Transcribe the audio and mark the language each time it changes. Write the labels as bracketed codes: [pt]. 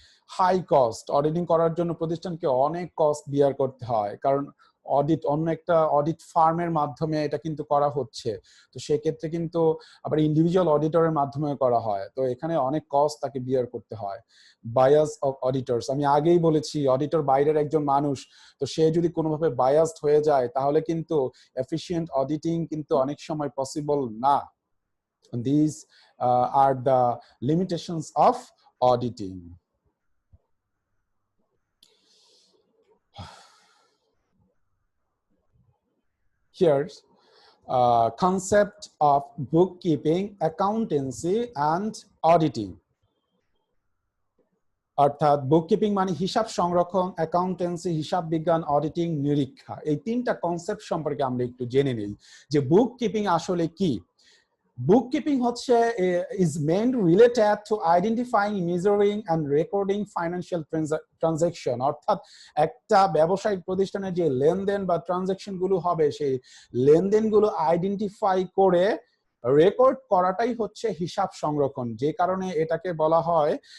[bn] High cost, auditing করার জন্য প্রতিষ্ঠানকে অনেক কস্ট বিয়ার করতে হয়, কারণ অডিট অন্য একটা অডিট ফার্মের মাধ্যমে এটা কিন্তু করা হচ্ছে, তো সেক্ষেত্রে কিন্তু আবার ইন্ডিভিজুয়াল অডিটরের মাধ্যমে করা হয়, তো এখানে অনেক কস্ট তাকে বিয়ার করতে হয়। বায়াস অফ অডিটরস, আমি আগেই বলেছি অডিটর বাইরের একজন মানুষ, তো সে যদি কোনোভাবে বায়াসড হয়ে যায় তাহলে কিন্তু এফিশিয়েন্ট অডিটিং কিন্তু অনেক সময় পসিবল না। [en] These are the limitations of auditing. Here's concept of bookkeeping, accountancy and auditing. [bn] অর্থাৎ বুককিপিং মানে হিসাব সংরক্ষণ, অ্যাকাউন্টেন্সি হিসাব বিজ্ঞান, অডিটিং নিরীক্ষা, এই তিনটা কনসেপ্ট সম্পর্কে আমরা একটু জেনে নিই যে বুককিপিং আসলে কি। [en] Bookkeeping is mainly related to identifying, measuring and recording financial transaction, [bn] অর্থাৎ একটা ব্যবসায়িক প্রতিষ্ঠানের যে লেনদেন বা ট্রানজাকশন গুলো হবে সেই লেনদেন গুলো আইডেন্টিফাই করে রেকর্ড করাটাই হচ্ছে হিসাব সংরক্ষণ, যে কারণে এটাকে বলা হয়